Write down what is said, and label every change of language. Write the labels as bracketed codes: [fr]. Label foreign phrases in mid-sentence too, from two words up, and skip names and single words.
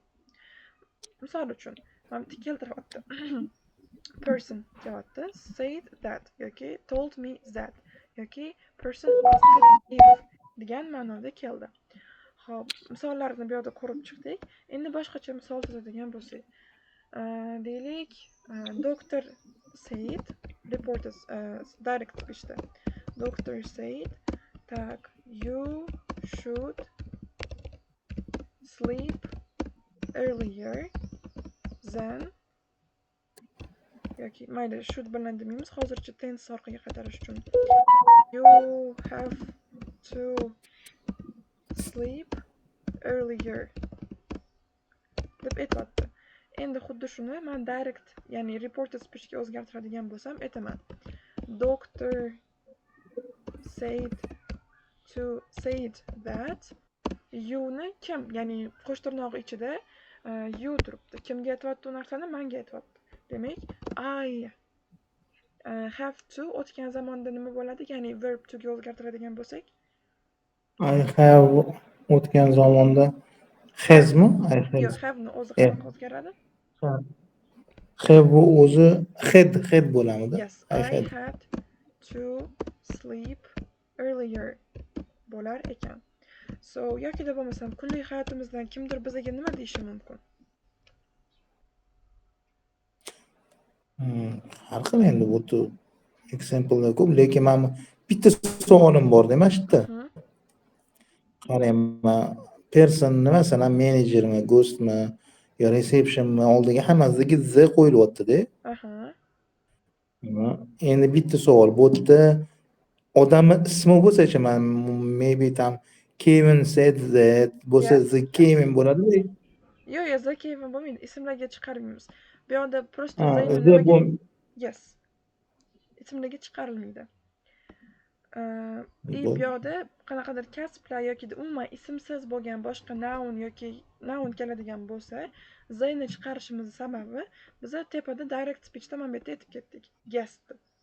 [uz] Misol uchun, men bitta keltiryapti. Person deyapti, [en] said that yoki told me that yoki person asked if [uz] degan ma'noda keldi. Xo'p, misollarni bu yerda ko'rib chiqdik. Endi boshqacha misol tuzadigan bo'lsak, deylik, [en] doctor said reported direct speechda. Doctor said that you should sleep earlier than [uz] yoki mayli [en] should [uz] bilan demaymiz, hozircha tense orqaga qaytarish uchun [en] you have to sleep earlier [uz] deb aytyapti. Endi xuddi shuni men direct, ya'ni [en] reported speechga [uz] o'zgartiradigan bo'lsam, aytaman. [en] Doctor said that you'ni [uz] kim, ya'ni qo'sh tirnoq ichida you turibdi. Kimga aytyapti u narsani? Menga aytyapti. Demak, [en] I have to [uz] o'tgan zamonda nima bo'ladi? Ya'ni [en] verb to [uz] ga o'zgartiradigan bo'lsak, [en] I have [uz] o'tgan zamonda hasmi? Yo'q, have ni o'zi qanaqa o'zgaradi? Have bu o'zi had bo'lamidi? [en] Yes, I had to sleep earlier [uz] bo'lar ekan. Yokida bo'lmasam, kunlik hayotimizdan kimdir bizga nima deyishi mumkin? Har xil endi bu examplelar ko'p, lekin men bitta savolim bor-da mana shu yerda. Qarang, person masalan menejermi, ghostmi yo receptionmi oldiga hammasidagi z qo'yilyapti-da. Endi bitta savol, bu yerda odamni ismi bo'lsa-chi, men maybe tam [en] Kevin said that [uz] bo'lsa [en] the Kevin [uz] bo'ladi-da. Yo'q, [en] the Kevin [uz] bo'lmaydi. Ismlarga chiqarmaymiz. Bu yerda просто yes. Ismlarga chiqarilmaydi. Bu yerda qanaqadir kasblar yoki umuman ismsiz bo'lgan boshqa noun yoki noun keladigan bo'lsa, zayni chiqarishimiz sababi biz tepada [en] direct speechda [uz] mana bu yerda aytib ketdik.